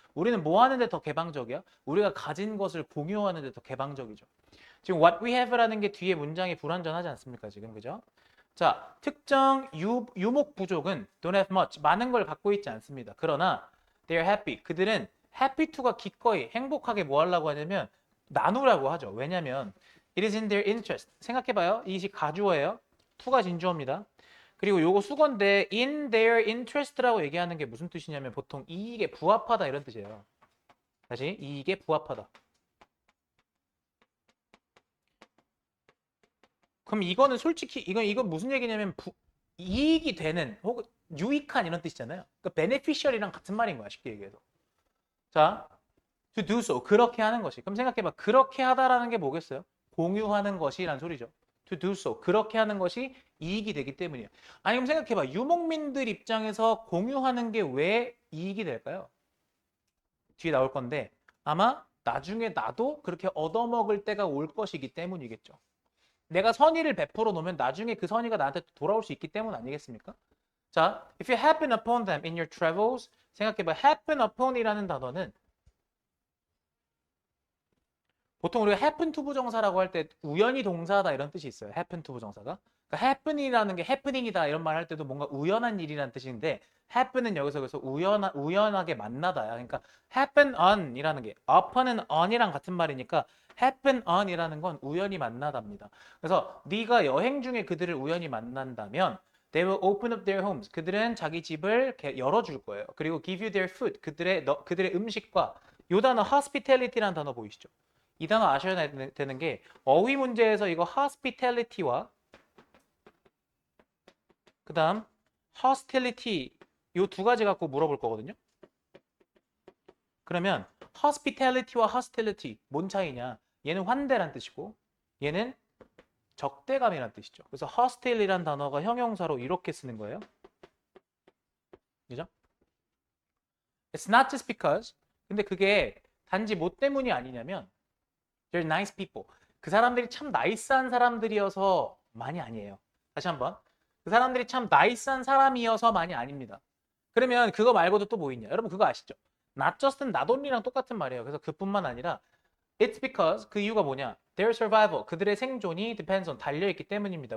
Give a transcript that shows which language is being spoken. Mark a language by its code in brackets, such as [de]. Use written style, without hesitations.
[ko] 우리는 뭐 하는데 더 개방적이야? 우리가 가진 것을 공유하는데 더 개방적이죠. 지금 [en] what we have [ko] 라는 게 뒤에 문장이 불완전하지 않습니까 지금 그죠? 자, 특정 유목 부족은 [en] don't have much [ko] 많은 걸 갖고 있지 않습니다. 그러나 [en] they're happy [ko] 그들은 [en] happy to [ko] 가 기꺼이 행복하게 뭐 하려고 하냐면 나누라고 하죠. 왜냐면 [en] it is in their interest [ko] 생각해봐요. 이것이 가주어예요. to가 진주어입니다. 그리고 요거 수건데 [en] in their interest [ko] 라고 얘기하는 게 무슨 뜻이냐면 보통 이익에 부합하다 이런 뜻이에요. 다시 이익에 부합하다. 그럼 이거는 솔직히 이건 무슨 얘기냐면 이익이 되는 혹은 유익한 이런 뜻이잖아요. 그러니까 beneficial이랑 같은 말인 거야 쉽게 얘기해서. 자, [en] to do so [ko] 그렇게 하는 것이. 그럼 생각해봐. 그렇게 하다라는 게 뭐겠어요? 공유하는 것이란 소리죠. [en] to do so [ko] 그렇게 하는 것이 이익이 되기 때문이에요. 아니 그럼 생각해봐. 유목민들 입장에서 공유하는 게 왜 이익이 될까요? 뒤에 나올 건데 아마 나중에 나도 그렇게 얻어먹을 때가 올 것이기 때문이겠죠. 내가 선의를 베풀어 놓으면 나중에 그 선의가 나한테 돌아올 수 있기 때문 아니겠습니까? [en] 자, if you happen upon them in your travels [ko] 생각해봐. happen upon이라는 단어는 보통 우리가 happen to 부정사라고 할 때 우연히 동사다 이런 뜻이 있어요. [en] happen to [ko] 부정사가. 그러니까 happen이라는 게 happening이다 이런 말 할 때도 뭔가 우연한 일이라는 뜻인데 happen은 여기서 그래서 우연하게 만나다야. 그러니까 happen on이라는 게 upon은 on이랑 같은 말이니까 happen on이라는 건 우연히 만나답니다. 그래서 네가 여행 중에 그들을 우연히 만난다면 [en] they will open up their homes. [ko] 그들은 자기 집을 열어줄 거예요. 그리고 [en] give you their food. [ko] 그들의 음식과 요 단어 hospitality라는 단어 보이시죠? 이 단어 아셔야 되는 게 어휘 문제에서 이거 hospitality와 그 다음 hostility 요 두 가지 갖고 물어볼 거거든요. 그러면 hospitality와 hostility 뭔 차이냐? 얘는 환대란 뜻이고 얘는 적대감이란 뜻이죠. 그래서 hostile이란 단어가 형용사로 이렇게 쓰는 거예요. 그죠? [en] It's not just because [ko] 근데 그게 단지 뭐 때문이 아니냐면 [en] They're nice people. [ko] 그 사람들이 참 나이스한 사람들이어서만이 아니에요. 다시 한번. 그 사람들이 참 나이스한 사람이어서만이 아닙니다. 그러면 그거 말고도 또 뭐 있냐? 여러분 그거 아시죠? Not just은 not only랑 똑같은 말이에요. 그래서 그뿐만 아니라 [en] It's because [ko] 그 이유가 뭐냐? [en] Their survival [ko] 그들의 생존이 [en] depends on [ko] 달려있기 때문입니다.